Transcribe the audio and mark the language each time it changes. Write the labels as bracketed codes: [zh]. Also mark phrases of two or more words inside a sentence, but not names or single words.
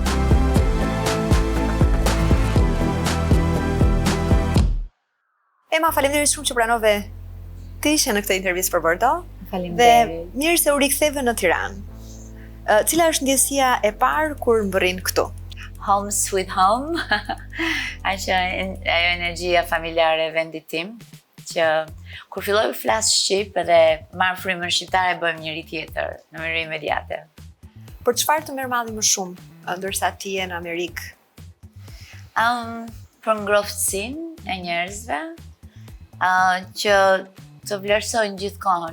[sq] Ema, faleminderit shumë që pranove të ishe në këtë intervistë për Bordo. Faleminderit. Dhe mirë se u riktheve në Tiranë. Cila është ndjesia e parë kur mbërrin këtu? [en] Home sweet home. [sq] Ajo energjia familjare e vendit tim, që kur filloj të flas shqip edhe marr frymën shqiptare bëjmë njëri tjetër në mënyrë imediate. Për çfarë të merr malli më shumë, ndërsa ti je në Amerikë? Për ngrohtësinë e njerëzve, që të vlerësojnë gjithkohën.